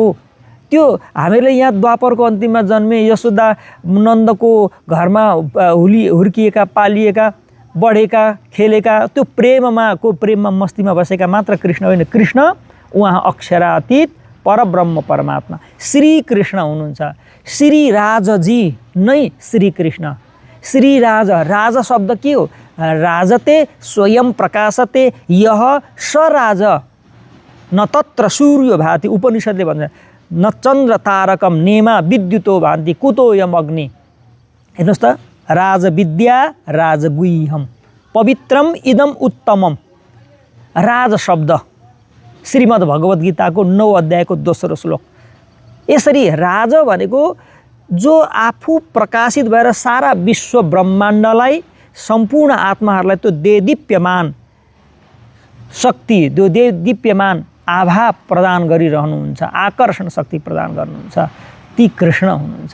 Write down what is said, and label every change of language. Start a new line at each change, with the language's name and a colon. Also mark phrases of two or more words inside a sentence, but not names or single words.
Nepali: त्यो हामीले यहाँ द्वापरको अन्तिममा जन्मे यशोदा नन्दको घरमा हुर्किएका पालिएका बढेका खेलेका त्यो प्रेममा मस्तीमा बसेका मात्र कृष्ण होइन, कृष्ण उहाँ अक्षरातीत परब्रह्म परमात्मा श्री कृष्ण हुनुहुन्छ। श्री राजजी नै श्री कृष्ण। श्री राज शब्द के हो?
Sanskrit: राजते स्वयं प्रकाशते यह स राज न तत्र सूर्यो भाति।
Nepali: उपनिषदले भन्छ
Sanskrit: न चन्द्र तारकम नेमा विद्युतो भान्ति कुतोयम अग्नि।
Nepali: हेर्नुहोस् त,
Sanskrit: राजविद्या राजगुह्यम पवित्रम इदम उत्तमम।
Nepali: राज शब्द श्रीमद् भगवद् गीताको 9 अध्यायको दोस्रो श्लोक। यसरी राज भनेको जो आफू प्रकाशित भएर सारा विश्व ब्रह्माण्डलाई सम्पूर्ण आत्माहरूलाई त्यो देदीप्यमान शक्ति, त्यो देदीप्यमान आभा प्रदान गरिरहनुहुन्छ, आकर्षण शक्ति प्रदान गर्नुहुन्छ, ती कृष्ण हुनुहुन्छ।